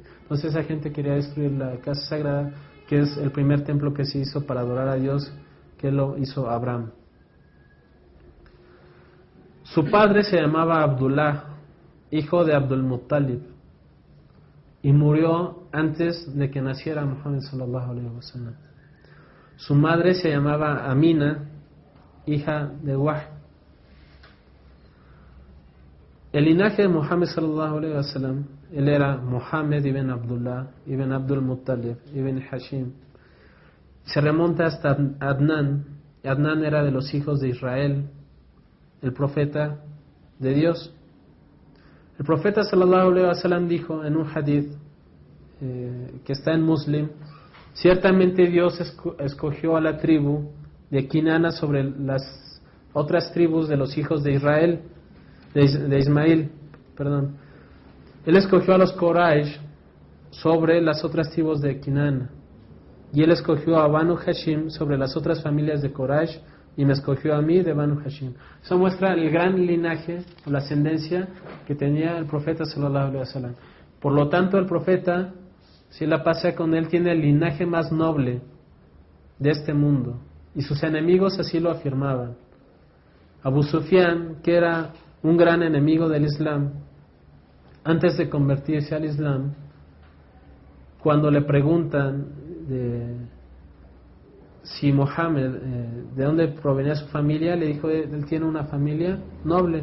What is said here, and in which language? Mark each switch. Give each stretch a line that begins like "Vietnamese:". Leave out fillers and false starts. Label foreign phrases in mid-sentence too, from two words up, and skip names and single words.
Spanish: Entonces esa gente quería destruir la casa sagrada, que es el primer templo que se hizo para adorar a Dios, que lo hizo Abraham. Su padre se llamaba Abdullah, hijo de Abdul Muttalib, y murió antes de que naciera Muhammad
Arabic: صلى الله عليه وسلم.
Spanish: Su madre se llamaba Amina, hija de Wahb. El linaje de Muhammad
Arabic: صلى الله عليه وسلم,
Spanish: él era Muhammad ibn Abdullah ibn Abdul Muttalib ibn Hashim. Se remonta hasta Adnan. Adnan era de los hijos de Israel, el profeta de Dios. El profeta
Arabic: صلى الله عليه وسلم
Spanish: dijo en un hadith que está en Muslim: ciertamente Dios escogió a la tribu de Kinana sobre las otras tribus de los hijos de Israel, de Ismael, perdón. Él escogió a los Quraysh sobre las otras tribus de Kinana, y él escogió a Banu Hashim sobre las otras familias de Quraysh, y me escogió a mí de Banu Hashim. Eso muestra el gran linaje o la ascendencia que tenía el profeta
Arabic: صلى الله عليه وسلم.
Spanish: Por lo tanto, el profeta, si la pasa con él, tiene el linaje más noble de este mundo, y sus enemigos así lo afirmaban. Abu Sufyan, que era un gran enemigo del Islam, antes de convertirse al Islam, cuando le preguntan si Mohammed, de dónde provenía su familia, le dijo: él tiene una familia noble.